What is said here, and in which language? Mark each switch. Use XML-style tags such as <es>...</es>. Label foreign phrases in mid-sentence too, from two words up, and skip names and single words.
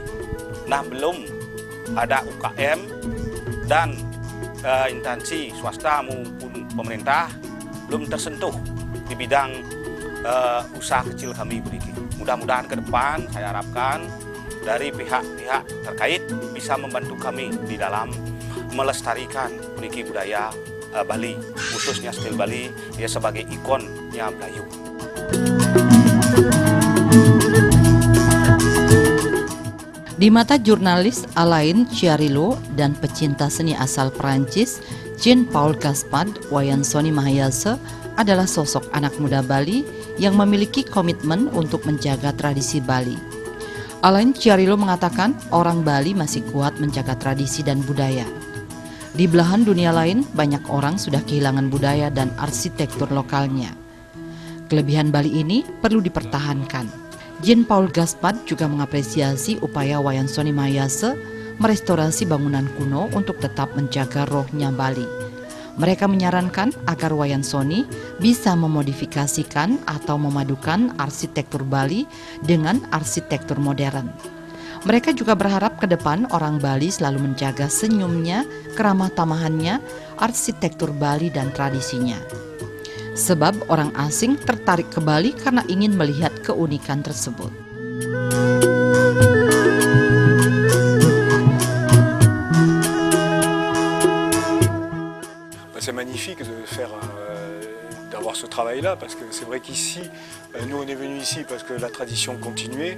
<id>Belum ada UKM dan instansi swasta maupun pemerintah belum tersentuh di bidang usaha kecil kami beriki. Mudah-mudahan ke depan saya harapkan dari pihak-pihak terkait bisa membantu kami di dalam melestarikan peniki budaya Bali, khususnya stil Bali, dia sebagai ikonnya Melayu. Di mata jurnalis Alain Ciarillo dan pecinta seni asal Perancis, Jean-Paul Gaspard, Wayan Sony Mahayasa adalah sosok anak muda Bali yang memiliki komitmen untuk menjaga tradisi Bali. Alain Ciarillo mengatakan orang Bali masih kuat menjaga tradisi dan budaya. Di belahan dunia lain, banyak orang sudah kehilangan budaya dan arsitektur lokalnya. Kelebihan Bali ini perlu dipertahankan. Jean-Paul Gaspard juga mengapresiasi upaya Wayan Sony Mahayasa merestorasi bangunan kuno untuk tetap menjaga rohnya Bali. Mereka menyarankan agar Wayan Sony bisa memodifikasikan atau memadukan arsitektur Bali dengan arsitektur modern. Mereka juga berharap ke depan orang Bali selalu menjaga senyumnya, keramah tamahannya, arsitektur Bali dan tradisinya. Sebab orang asing tertarik ke Bali karena ingin melihat keunikan tersebut.</id> <fr>C'est magnifique de faire d'avoir ce travail-là, parce que c'est vrai qu'ici, nous on est venus ici parce que la tradition continuait.</fr>